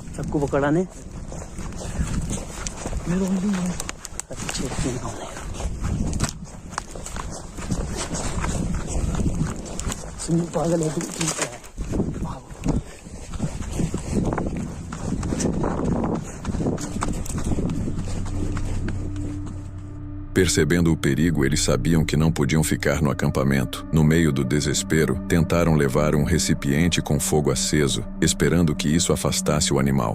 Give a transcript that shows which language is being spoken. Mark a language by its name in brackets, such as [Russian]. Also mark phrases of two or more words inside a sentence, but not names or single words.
[Hindi] आपको पकड़ा ने मेरे को अच्छे से ना होने सुन पागल है तू ठीक है [Portuguese] Percebendo o perigo, eles sabiam que não podiam ficar no acampamento. No meio do desespero, tentaram levar um recipiente com fogo aceso, esperando que isso afastasse o animal.